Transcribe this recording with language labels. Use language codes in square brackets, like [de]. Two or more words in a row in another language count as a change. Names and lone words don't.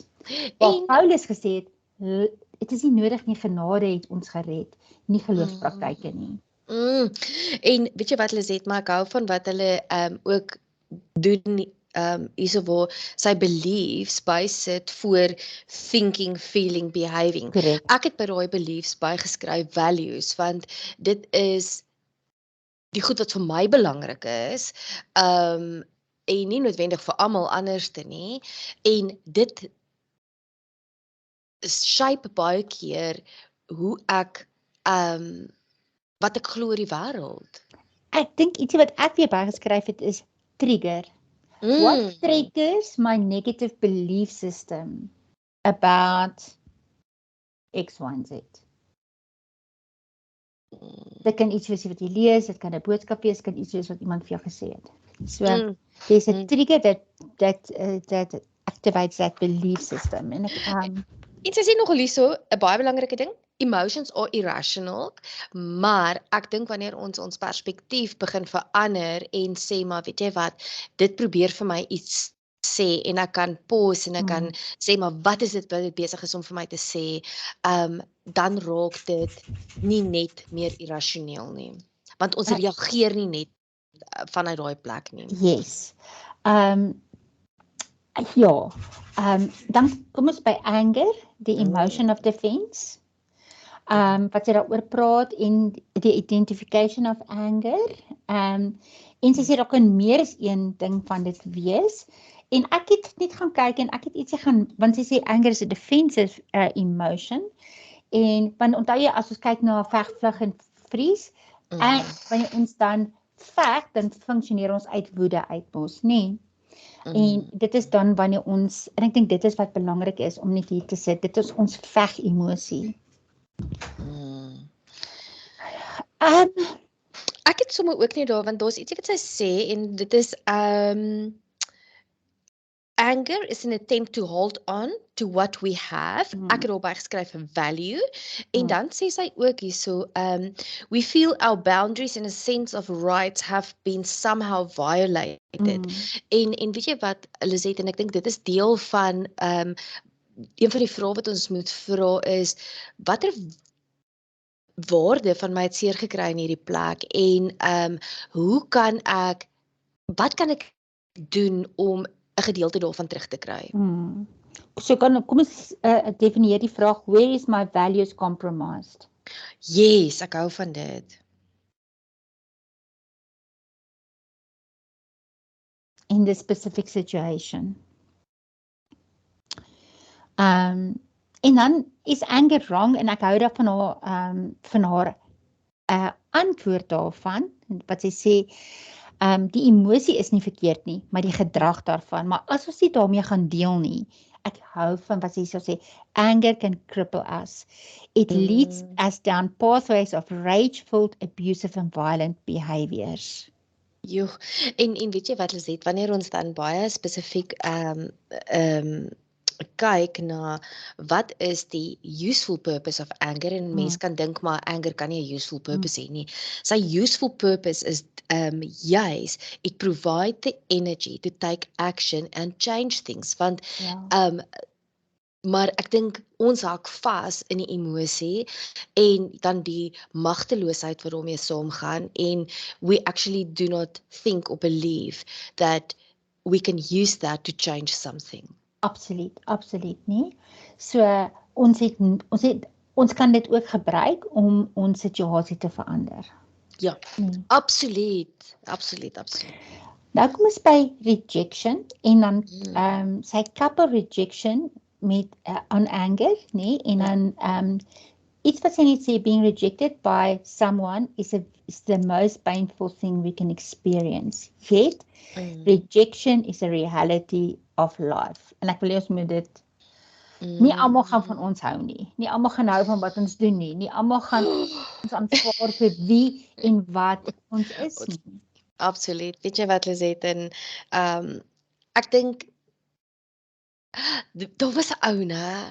[af] Waar Paulus gesê het, dit is nie nodig nie, genade het ons gered, nie geloofspraktyke nie. En weet jy wat hulle sê, maar ek hou van wat hulle ook doen hierso waar sy beliefs bysit voor [en] thinking, feeling, behaving. Correct. [af] Ek het by daai beliefs bygeskryf values, want dit is die goed wat vir my belangrik is, en nie noodwendig vir almal anderste nie, en dit shape baie keer hoe ek wat ek glo oor die wêreld. Ek dink ietsie wat ek weer bygeskryf het is trigger. [en] What triggers my negative belief system about X, Y, Z? [af] Dit kan iets wees wat jy lees, dit kan 'n boodskap wees, kan iets wees wat iemand vir jou gesê het. [en] So, there's a trigger that activates that belief system. [af] En En sy sê nog hierso 'n baie belangrike ding, [en] emotions are irrational, [af] maar ek dink wanneer ons perspektief begin verander en sê, maar weet jy wat, dit probeer vir my iets sê, en ek kan pause en ek kan sê, maar wat is dit wat dit besig is om vir my te sê, dan raak dit nie net meer irrasioneel nie, want ons reageer nie net vanuit daai plek nie. Yes. Dan kom ons by anger, die [en] emotion of defense. [af] Wat sy daaroor praat, en die [en] identification of anger. [af] En sy sê daar kan meer as een ding van dit wees. En ek het net gaan kyk en ek het ietsie gaan, want sy sê [en] anger is a defensive emotion. [af] En want onthou jy, as ons kyk na veg, vlug en vries, en wanneer ons dan veg, dan funksioneer ons uit woede uit mos, nee. En dit is dan wanneer ons, en ek dink dit is wat belangrik is om net hier te sit, dit is ons veg emosie. Ek het sommer ook nie daar, want daar's ietsie wat sy sê, en dit is [en] anger is an attempt to hold on to what we have. [af] Ek het daarby geskryf 'n value, en dan sê sy ook hierso, [en] we feel our boundaries and a sense of rights have been somehow violated. [af] En weet jy wat, Lisette, en ek dink dit is deel van een van die vrae wat ons moet vra is, watter waarde van my het seer gekry in hierdie plek, en wat kan ek doen om 'n gedeelte daarvan terug te kry? So kom ons definieer die vraag, [en] where is my values compromised? Yes, [af] ek hou van dit. [en] In this specific situation. [af] En dan is anger wrong, en ek hou van haar antwoord daarvan, wat sy sê, die emosie is nie verkeerd nie, maar die gedrag daarvan, maar as ons nie daarmee gaan deel nie, ek hou van wat sy sê, [en] anger can cripple us. It leads us down pathways of rage-filled, abusive and violent behaviors. [af] Joh, en weet jy wat, Lisette, wanneer ons dan baie spesifiek kyk na wat is die [en] useful purpose of anger, [af] en mens kan dink maar anger kan nie 'n [en] useful purpose [af] hê nie. Sy [en] useful purpose [af] is juis, [en] it provide the energy to take action and change things, [af] want maar ek dink ons hak vas in die emosie, en dan die magteloosheid wat daarmee saamgaan, en [en] we actually do not think or believe that we can use that to change something. [af] Absoluut nie. So ons kan dit ook gebruik om ons situasie te verander. Ja, absoluut. Nou kom ons by rejection, en dan sy couple rejection met on anger, nee, en dan iets wat sy net sê, [en] being rejected by someone is the most painful thing we can experience. Yet, rejection is a reality of life. [af] En ek wil ons moet dit Nie almal gaan van ons hou nie. Nie almal gaan hou van wat ons doen nie. Nie almal gaan ons aanvaar vir wie en wat ons is nie. Absoluut. Weet jy wat, Lisette, en ek dink daar was 'n ou, né?